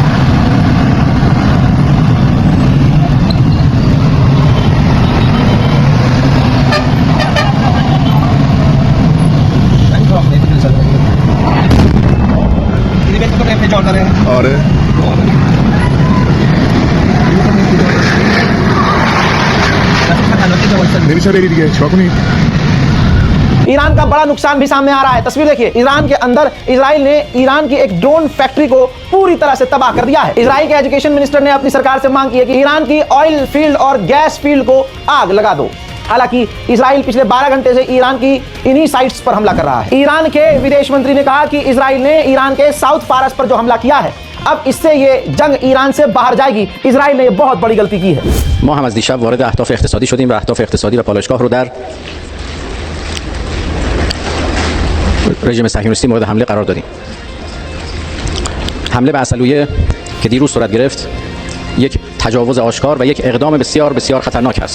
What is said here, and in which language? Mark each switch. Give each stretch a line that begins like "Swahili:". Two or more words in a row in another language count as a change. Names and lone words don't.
Persian: آره نمیشه بری دیگه، چیکار کنی؟
Hindi: ईरान का बड़ा नुकसान भी सामने आ रहा है। तस्वीर देखिए, ईरान के अंदर इजराइल ने ईरान की एक
English: drone factory
Hindi: को पूरी तरह से तबाह कर दिया है। इजराइल के
English: education minister
Hindi: ने अपनी सरकार से मांग की है कि ईरान की
English: oil field
Hindi: और
English: gas field
Hindi: को आग लगा दो। हालांकि इजराइल पिछले 12 घंटे से ईरान की इन्हीं साइट्स पर हमला कर रहा है। ईरान के विदेश मंत्री ने कहा कि इजराइल ने ईरान के साउथ फारस पर जो हमला किया है, अब इससे ये जंग ईरान से बाहर जाएगी। इजराइल ने बहुत बड़ी गलती की है।
Persian: ما هم از دیشب وارد اهداف اقتصادی شدیم و اهداف اقتصادی و پالایشگاه رو در رژیم صهیونیستی مورد حمله قرار دادیم. حمله به عسلویه که دیروز صورت گرفت یک تجاوز آشکار و یک اقدام بسیار بسیار خطرناک است.